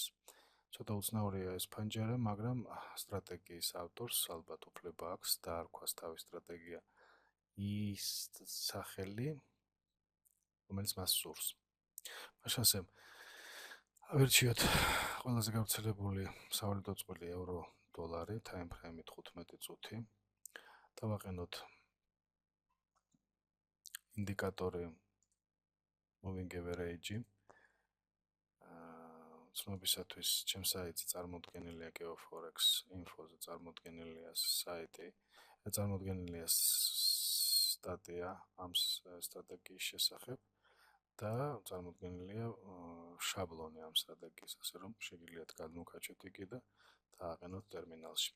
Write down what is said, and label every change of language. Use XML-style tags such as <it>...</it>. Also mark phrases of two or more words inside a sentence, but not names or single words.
<ka>ცოტა უცნაურია ეს ფანჯარა, მაგრამ სტრატეგიის ავტორს ალბათ უფლება აქვს დაარქვას თავის სტრატეგია ის სახელი, რომელიც მას სურს. მაშინ ასე ავირჩიოთ ყველაზე გავრცელებული სავალუტო წყვილი ევრო დოლარი,</ka> <en>time frame 15 წუთი.</en> <ka>დავაყენოთ ინდიკატორი</ka> <en>moving average.</en> <ka>ცნობისათვის ჩემს საიტზე წარმოდგენილია geoforex info-ზე წარმოდგენილია საიტი, წარმოდგენილია სტატია ამ სტრატეგიის შესახებ და წარმოდგენილია შაბლონი ამ სტრატეგიის, ასე რომ შეგიძლიათ გადმოვკაჩოთ იგი და დააყენოთ ტერმინალში.</ka>